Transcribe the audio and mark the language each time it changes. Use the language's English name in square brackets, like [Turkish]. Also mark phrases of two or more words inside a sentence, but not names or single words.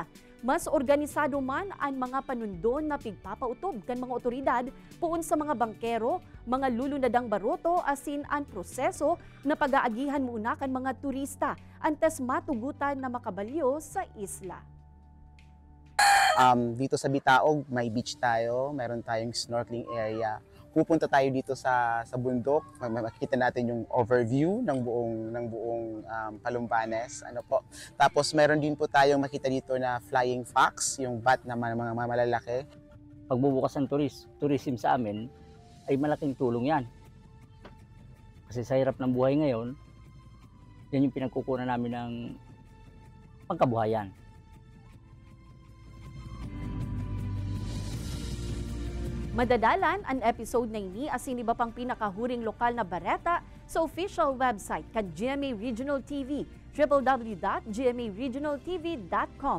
[Bikol] Mas organisado man ang mga panundon na pigpapautob kan mga otoridad puon sa mga bangkero, mga lulunadang baroto asin ang proseso na pag-aagihan muna kan mga turista antes matugutan na makabalyo sa isla. [Filipino] Dito sa Bitaog, may beach tayo, meron tayong snorkeling area. Pupunta tayo dito sa bundok, makikita natin yung overview ng buong Palumbanes. Tapos meron din po tayong makita dito na [English] flying fox, [Filipino] yung bat na mga malalaki. Pagbubukas ng tourism sa amin ay malaking tulong yan. Kasi sa hirap ng buhay ngayon, yan yung pinagkukunan namin ng pagkabuhayan. [Bikol] Madadalan ang episode na ini asin iba pang pinakahuring lokal na bareta sa [English] official website [Bikol] kan GMA Regional TV, www.gmaregionaltv.com.